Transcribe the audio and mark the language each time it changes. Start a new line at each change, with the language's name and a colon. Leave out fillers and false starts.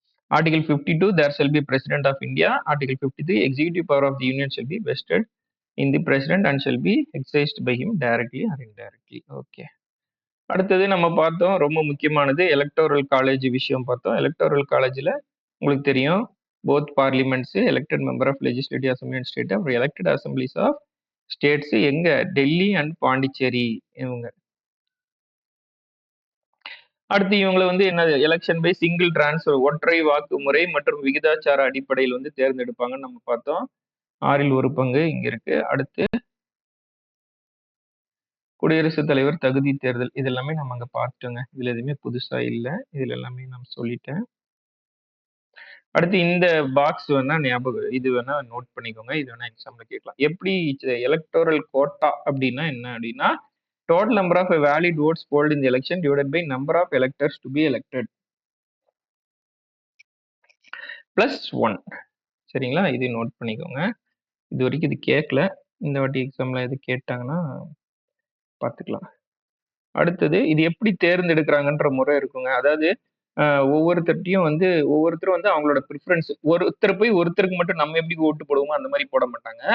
English: Article 52, there shall be President of India. Article 53, executive power of the Union shall be vested in the President and shall be exercised by him directly or indirectly. Okay.
Tamil: அடுத்தது நம்ம பார்த்தோம் ரொம்ப முக்கியமானது electoral college விஷயம் பார்த்தோம். Electoral காலேஜில் உங்களுக்கு தெரியும்
English: both parliaments elected member of legislative assembly and state
Tamil: அப்புறம்
English: elected assemblies of states
Tamil: எங்கே? டெல்லி அண்ட் பாண்டிச்சேரி இவங்க. அடுத்து இவங்களை என்னது? எலெக்ஷன் பை சிங்கிள் டிரான்ஸ்ஃபர் ஒற்றை வாக்கு முறை மற்றும் விகிதாச்சார அடிப்படையில் தேர்ந்தெடுப்பாங்கன்னு நம்ம பார்த்தோம். 6ல் 1 பங்கு இங்க இருக்கு. அடுத்து குடியரசுத் தலைவர் தகுதி தேர்தல் இது எல்லாமே நம்ம அங்க பார்த்துட்டோங்க. இதுல எதுவுமே புதுசா இல்ல. இதுல எல்லாமே நான் சொல்லிட்டேன். அடுத்து இந்த பாக்ஸ் ஞாபகம் இது நோட் பண்ணிக்கோங்க. இது எக்ஸாம்ல கேட்கலாம். எப்படி எலக்டோரல் கோட்டா அப்படின்னா என்ன அப்படின்னா
English: total number of valid votes polled in the election divided by number of electors to be elected plus 1.
Tamil: சரிங்களா? இது நோட் பண்ணிக்கோங்க. இது வரைக்கும் இது கேட்கல. இந்த வாட்டி எக்ஸாம்ல இது கேட்டாங்கன்னா பார்த்துக்கலாம். அடுத்தது இது எப்படி தேர்ந்தெடுக்கிறாங்கன்ற முறை இருக்குங்க. அதாவது ஒவ்வொருத்தர்ட்டையும் ஒவ்வொருத்தரும் அவங்களோட ப்ரிஃபரன்ஸ் ஒருத்தர் போய் ஒருத்தருக்கு மட்டும் நம்ம எப்படி ஓட்டு போடுவோமோ அந்த மாதிரி போட மாட்டாங்க.